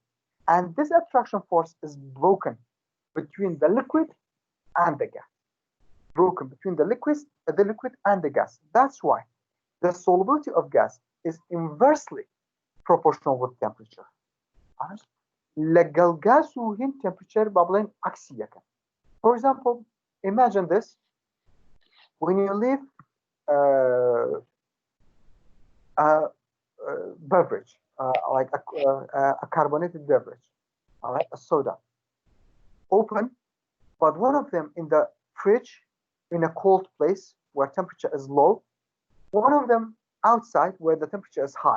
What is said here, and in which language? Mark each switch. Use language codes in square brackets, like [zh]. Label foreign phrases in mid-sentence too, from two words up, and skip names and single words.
[en] And this attraction force is broken between the liquid and the gas. Broken between the liquid and the gas. That's why the solubility of gas is inversely proportional with temperature. [ckb] لەگەڵ gas و هین temperature بابلين عكسي يكن. [en] For example, imagine this. When you leave a beverage, like a carbonated beverage, all right, a soda, open, but one of them in the fridge in a cold place where temperature is low, one of them outside where the temperature is high.